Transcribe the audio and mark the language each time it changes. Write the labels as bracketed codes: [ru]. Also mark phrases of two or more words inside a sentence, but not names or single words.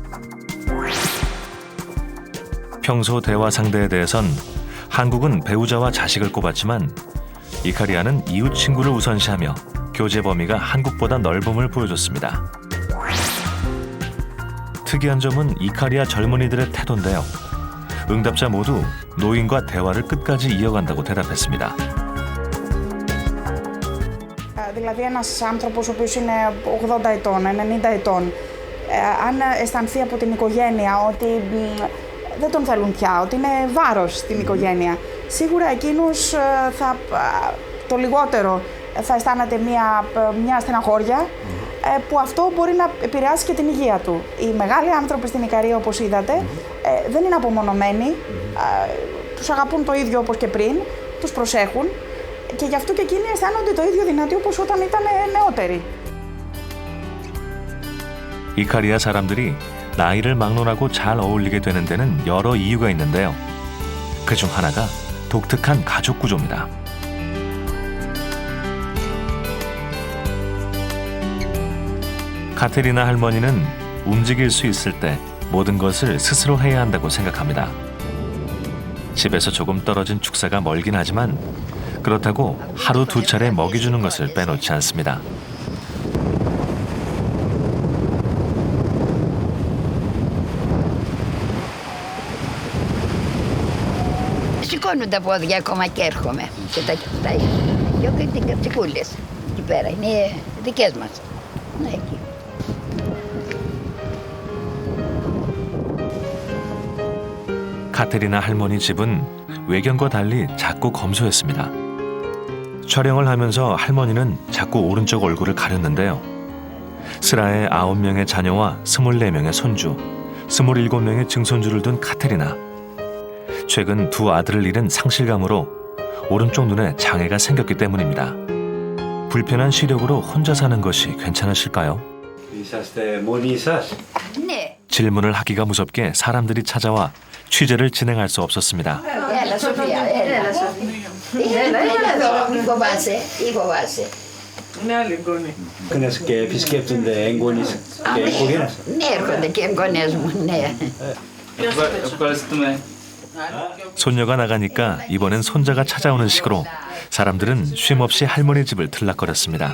[ko] 평소 대화 상대에 대해선 한국은 배우자와 자식을 꼽았지만 이카리아는 이웃 친구를 우선시하며 교제 범위가 한국보다 넓음을 보여줬습니다. 특이한 점은 이카리아 젊은이들의 태도인데요. 응답자 모두 노인과 대화를 끝까지 이어간다고 대답했습니다. [el] Δηλαδή ένας άνθρωπος ο οποίος είναι 80 ετών, 90 ετών, αν αισθανθεί από την οικογένεια ότι δεν τον θέλουν πια, ότι είναι βάρος στην οικογένεια, σίγουρα εκείνος το λιγότερο θα αισθάνεται μια στεναχώρια που αυτό μπορεί να επηρεάσει και την υγεία του. Οι μεγάλοι άνθρωποι στην Ικαρία, όπως είδατε, δεν είναι απομονωμένοι, τους αγαπούν το ίδιο όπως και πριν, τους προσέχουν και γι' αυτό και εκείνοι αισθάνονται το ίδιο δυνατοί όπως όταν ήταν νεότεροι. [ko] 이카리아 사람들이 나이를 막론하고 잘 어울리게 되는 데는 여러 이유가 있는데요. 그중 하나가 독특한 가족 구조입니다. 카테리나 할머니는 움직일 수 있을 때 모든 것을 스스로 해야 한다고 생각합니다. 집에서 조금 떨어진 축사가 멀긴 하지만 그렇다고 하루 두 차례 먹이주는 것을 빼놓지 않습니다. [el] Σηκώνουν τα πόδια ακόμα και έρχομαι και τα κοιτάει. Δυο και την κατσικούλες εκεί πέρα, είναι δικές μας. Ναι, εκεί. [ko] 카테리나 할머니 집은 외견과 달리 작고 검소했습니다. 촬영을 하면서 할머니는 자꾸 오른쪽 얼굴을 가렸는데요. 스라의 9명의 자녀와 24명의 손주, 27명의 증손주를 둔 카테리나. 최근 두 아들을 잃은 상실감으로 오른쪽 눈에 장애가 생겼기 때문입니다. 불편한 시력으로 혼자 사는 것이 괜찮으실까요? [el] είσαστε μόνοι σας? Ναι. [ko] 질문을 하기가 무섭게 사람들이 찾아와 취재를 진행할 수 없었습니다. [el] Έλα Σοφία, έλα εδώ, μην φοβάσαι, τι φοβάσαι. Είναι άλλη εγγόνη. Κνες και επισκέπτονται εγγόνεις και οικογένειες? Ναι, έρχονται και εγγονές μου, ναι. Ευχαριστούμε. [ko] 손녀가 나가니까 이번엔 손자가 찾아오는 식으로 사람들은 쉼없이 할머니 집을 들락거렸습니다.